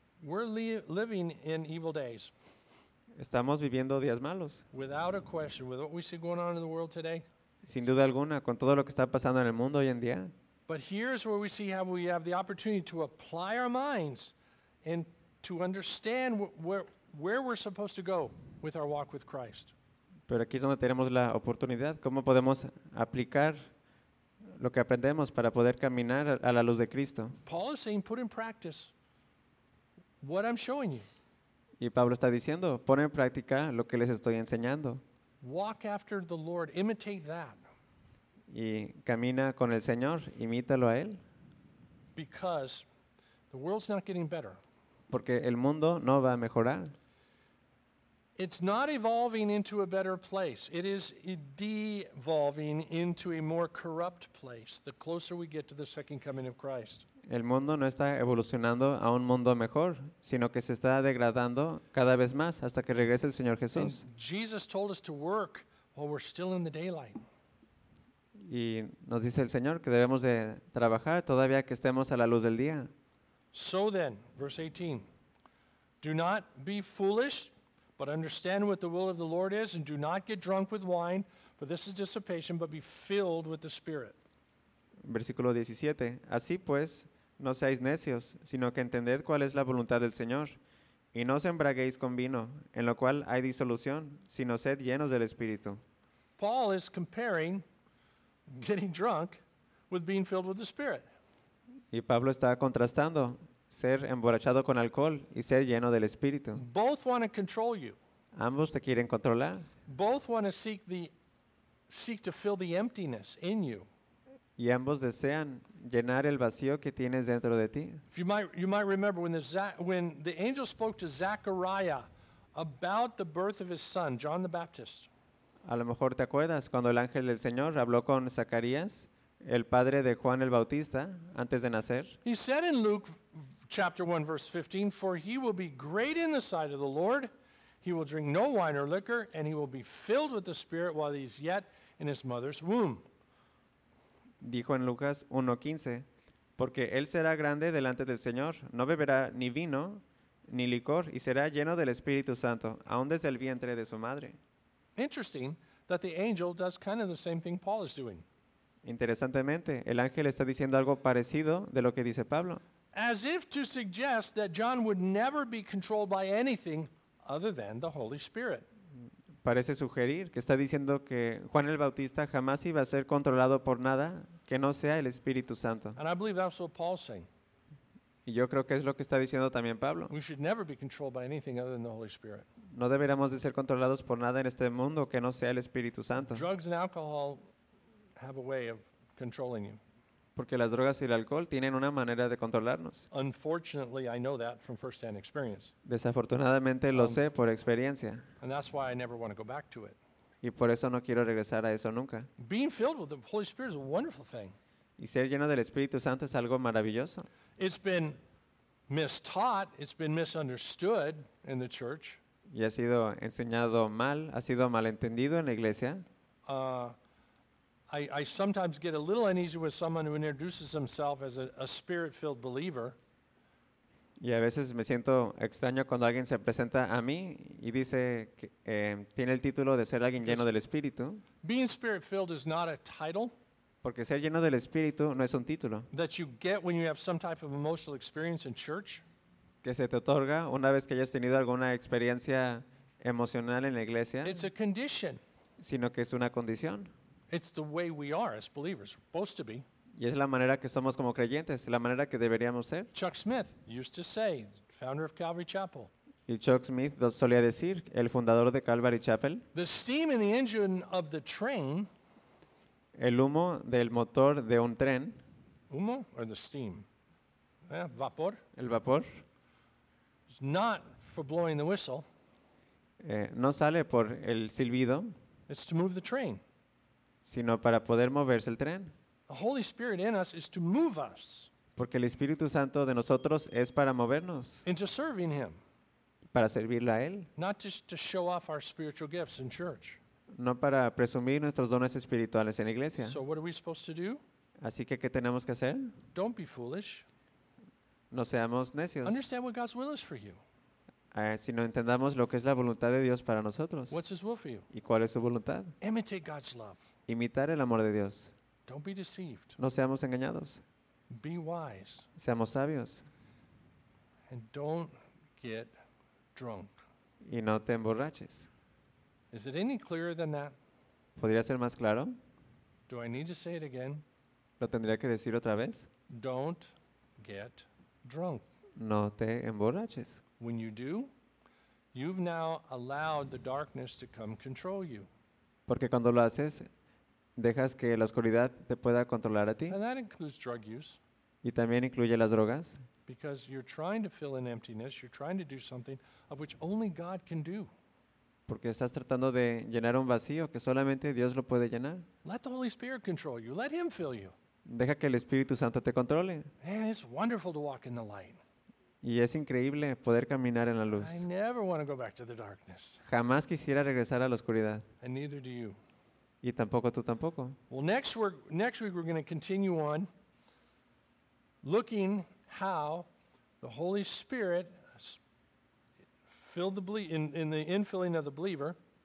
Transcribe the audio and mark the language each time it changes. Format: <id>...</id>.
<en>We're living in evil days.</en> <es>Estamos viviendo días malos.</es> <en>Without a question, with what we see going on in the world today.</en> <es>Sin duda alguna, con todo lo que está pasando en el mundo hoy en día.</es> <en>But here's where we see how we have the opportunity to apply our minds and to understand where we're supposed to go with our walk with Christ.</en> <es>Pero aquí es donde tenemos la oportunidad. ¿Cómo podemos aplicar lo que aprendemos para poder caminar a la luz de Cristo?</es> <en>Paul is saying, put in practice what I'm showing you.</en> <es>Y Pablo está diciendo, pon en práctica lo que les estoy enseñando.</es> <en>Walk after the Lord, imitate that.</en> <es>Y camina con el Señor, imítalo a Él.</es> <en>Because the world's not getting better.</en> <es>Porque el mundo no va a mejorar.</es> <en>It's not evolving into a better place. It is devolving into a more corrupt place the closer we get to the second coming of Christ.</en> <es>El mundo no está evolucionando a un mundo mejor, sino que se está degradando cada vez más hasta que regrese el Señor Jesús.</es> <en>And Jesus told us to work while we're still in the daylight.</en> <es>Y nos dice el Señor que debemos de trabajar todavía que estemos a la luz del día.</es> <en>So then, verse 18. Do not be foolish, but understand what the will of the Lord is, and do not get drunk with wine, for this is dissipation, but be filled with the Spirit.</en> <es>Versículo 17. Así pues, no seáis necios, sino que entended cuál es la voluntad del Señor, y no os embraguéis con vino, en lo cual hay disolución, sino sed llenos del Espíritu.</es> <en>Paul is comparing getting drunk with being filled with the Spirit.</en> <es>Y Pablo está contrastando ser emborrachado con alcohol y ser lleno del Espíritu.</es> <en>Both want to control you.</en> <es>Ambos te quieren controlar.</es> <en>Both want to seek to fill the emptiness in you.</en> <es>Y ambos desean llenar el vacío que tienes dentro de ti.</es> <en>You might remember when the angel spoke to Zechariah about the birth of his son, John the Baptist.</en> <es>A lo mejor te acuerdas cuando el ángel del Señor habló con Zacarías, el padre de Juan el Bautista, antes de nacer.</es> <en>He said in Luke chapter 1 verse 15, for he will be great in the sight of the Lord, he will drink no wine or liquor, and he will be filled with the Spirit while he is yet in his mother's womb.</en> <es>Dijo en Lucas 1:15, porque él será grande delante del Señor, no beberá ni vino ni licor y será lleno del Espíritu Santo, aun desde el vientre de su madre.</es> <en>Interesting that the angel does kind of the same thing Paul is doing.</en> <es>Interesantemente, el ángel está diciendo algo parecido de lo que dice Pablo.</es> <en>As if to suggest that John would never be controlled by anything other than the Holy Spirit.</en> <es>Parece sugerir que está diciendo que Juan el Bautista jamás iba a ser controlado por nada que no sea el Espíritu Santo.</es> <en>And I believe that's what Paul's saying.</en> <es>Y yo creo que es lo que está diciendo también Pablo.</es> <en>We should never be controlled by anything other than the Holy Spirit.</en> <es>No deberíamos de ser controlados por nada en este mundo que no sea el Espíritu Santo.</es> <en>Drugs and alcohol have a way of controlling you.</en> <es>Porque las drogas y el alcohol tienen una manera de controlarnos.</es> <en>Unfortunately, I know that from first-hand experience.</en> <es>Desafortunadamente lo sé por experiencia.</es> <en>And that's why I never want to go back to it.</en> <es>Y por eso no quiero regresar a eso nunca.</es> <en>Being filled with the Holy Spirit is a wonderful thing.</en> <es>Y ser lleno del Espíritu Santo es algo maravilloso.</es> <en>It's been mistaught, it's been misunderstood in the church.</en> <es>Y ha sido enseñado mal, ha sido malentendido en la iglesia.</es> <en>I sometimes get a little uneasy with someone who introduces himself as a spirit-filled believer.</en> <es>Y a veces me siento extraño cuando alguien se presenta a mí y dice que tiene el título de ser alguien lleno del Espíritu.</es> <en>Being spirit-filled is not a title.</en> <es>Porque ser lleno del Espíritu no es un título.</es> <en>That you get when you have some type of emotional experience in church.</en> <es>Que se te otorga una vez que hayas tenido alguna experiencia emocional en la iglesia.</es> <en>It's a condition.</en> <es>Sino que es una condición.</es> <en>It's the way we are as believers, supposed to be.</en> <es>Y es la manera que somos como creyentes, la manera que deberíamos ser.</es> <en>Chuck Smith used to say, founder of Calvary Chapel.</en> <es>Y Chuck Smith solía decir, el fundador de Calvary Chapel.</es> <en>The steam in the engine of the train.</en> <es>El humo del motor de un tren.</es> <en>Humo or the steam? Vapor.</en> <es>El vapor.</es> <en>It's not for blowing the whistle.</en> <es>No sale por el silbido.</es> <en>It's to move the train.</en> <es>Sino para poder moverse el tren.</es> <en>The Holy Spirit in us is to move us.</en> <es>Porque el Espíritu Santo de nosotros es para movernos.</es> <en>Into serving him.</en> <es>Para servirle a él.</es> <en>Not just to show off our spiritual gifts in church.</en> <es>No para presumir nuestros dones espirituales en la iglesia.</es> <en>So what are we supposed to do?</en> <es>Así que, ¿qué tenemos que hacer?</es> <en>Don't be foolish.</en> <es>No seamos necios.</es> <en>Understand what God's will is for you.</en> <es>Sino entendamos lo que es la voluntad de Dios para nosotros.</es> <en>What's his will for you?</en> <es>¿Y cuál es su voluntad?</es> <en>Imitate God's love.</en> <es>Imitar el amor de Dios.</es> <en>Don't be deceived.</en> <es>No seamos engañados.</es> <en>Be wise.</en> <es>Seamos sabios.</es> <en>And don't get drunk.</en> <es>Y no te emborraches.</es> <en>Is it any clearer than that?</en> <es>¿Podría ser más claro?</es> <en>Do I need to say it again?</en> <es>¿Lo tendría que decir otra vez?</es> <en>Don't get drunk.</en> <es>No te emborraches.</es> <en>When you do, you've now allowed the darkness to come control you.</en> <es>Porque cuando lo haces, dejas que la oscuridad te pueda controlar a ti.</es> <en>And that includes drug use.</en> <es>Y también incluye las drogas.</es> <en>Because you're trying to fill an emptiness, you're trying to do something of which only God can do.</en> <es>Porque estás tratando de llenar un vacío que solamente Dios lo puede llenar.</es> <en>Let the Holy Spirit control you. Let him fill you.</en> <es>Deja que el Espíritu Santo te controle.</es> <en>And it's wonderful to walk in the light.</en> <es>Y es increíble poder caminar en la luz.</es> <en>I never want to go back to the darkness.</en> <es>Jamás quisiera regresar a la oscuridad.</es> <en>And neither do you.</en> <es>Y tampoco tú tampoco.</es> <en>Well, next week we're going to continue on looking how the Holy Spirit filled the in the infilling of the believer.</en>